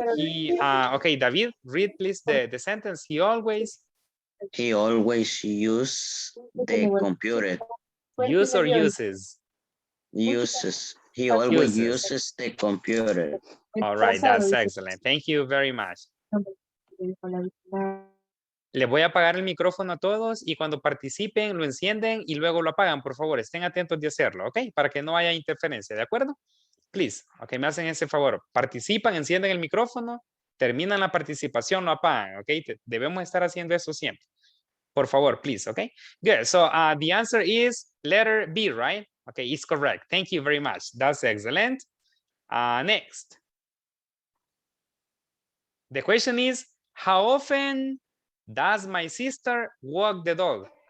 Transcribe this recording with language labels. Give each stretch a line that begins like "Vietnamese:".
English: He, okay, David, read please the sentence. He always use the computer. use or uses? Uses. He always uses the computer. All right, that's excellent. Thank you very much.
Spanish: Les voy a apagar el micrófono a todos y cuando participen lo encienden y luego lo apagan, por favor. Estén atentos de hacerlo, ¿ok? Para que no haya interferencia, ¿de acuerdo? Please, ok, me hacen ese favor. Participan, encienden el micrófono, terminan la participación, lo apagan, ¿ok? Debemos estar haciendo eso siempre. Por favor,
English: please, okay? Good, so the answer is letter B, right? Okay, it's correct. Thank you very much. That's excellent. Next. The question is, how often does my sister walk the dog?